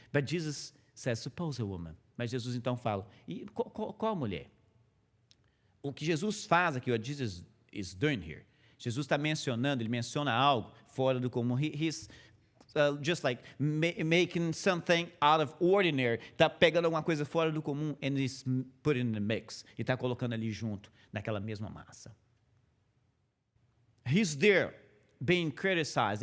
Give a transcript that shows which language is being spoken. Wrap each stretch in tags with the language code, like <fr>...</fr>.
<en>But Jesus says, suppose a woman.</en> <pt>Mas Jesus então fala, e qual a mulher? O que Jesus faz aqui,</pt> <en>what Jesus is doing here,</en> <pt>Jesus está mencionando, ele menciona algo fora do comum.</pt> <en>He's just like making something out of ordinary.</en> <pt>Está pegando alguma coisa fora do comum</pt> <en>and he's putting in the mix.</en> <pt>E está colocando ali junto, naquela mesma massa.</pt> <en>He's there being criticized.</en>